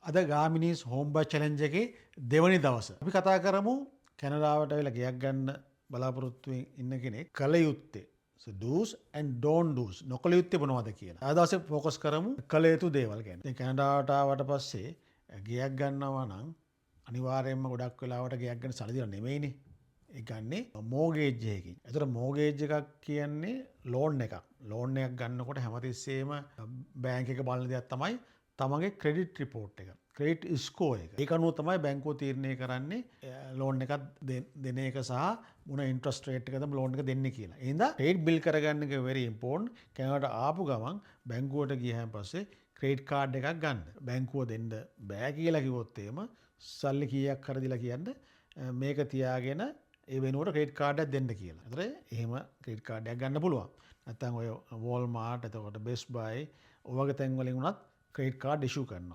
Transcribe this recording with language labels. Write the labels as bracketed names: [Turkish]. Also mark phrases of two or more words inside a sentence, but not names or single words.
[Sinhala] අද ගාමිනීස් හෝම් බස් චැලෙන්ජ් එකේ දෙවනි දවස. අපි කතා කරමු කැනඩාවට ඇවිල්ලා ගෙයක් ගන්න බලාපොරොත්තු ඉන්න කෙනෙක් කල යුත්තේ. [English] So do's and don't do's [Sinhala] නොකළ යුත්තේ මොනවද කියලා. අද දවසේ ફોකස් කරමු කළ යුතු දේවල් ගැන. දැන් කැනඩාවට ආවට පස්සේ ගෙයක් ගන්නවා නම් අනිවාර්යයෙන්ම ගොඩක් වෙලාවට ගෙයක් ගන්න සල්ලි දීලා නෙමෙයිනේ. ඒ ගන්නේ මෝගේජ් එකකින්. ඒතර මෝගේජ් එකක් කියන්නේ ලෝන් එකක්. ලෝන් එකක් ගන්නකොට හැමතිස්සෙම බැංක් එක බලන දෙයක් තමයි තමගේ [English] credit report [Sinhala] එක. [English] credit score එක. [Sinhala] ඒක අනුව තමයි බැංකුව තීරණය කරන්නේ ලෝන් එකක් දෙන එක සහ මොන [English] interest rate [Sinhala] එකද ලෝන් එක දෙන්නේ කියලා. ඒ හින්දා [English] credit build [Sinhala] කරගන්න එක [English] very important. [Sinhala] කැනඩාවට ආපු ගමන් බැංකුවට ගියහම පස්සේ [English] credit card [Sinhala] එකක් ගන්න. බැංකුව දෙන්න බෑ කියලා කිව්වොත් එහෙම සල්ලි කීයක් හරි දීලා කියන්න මේක තියාගෙන ඒ වෙනුවට [English] credit card [Sinhala] එකක් දෙන්න කියලා. ඒතර එහෙම [English] credit card [Sinhala] එකක් ගන්න පුළුවන්. නැත්නම් ඔය Walmart එතකොට Best Buy ඔය වගේ තැන් වලින් උනත් [English] credit card [Sinhala] ඉෂු කරනවා.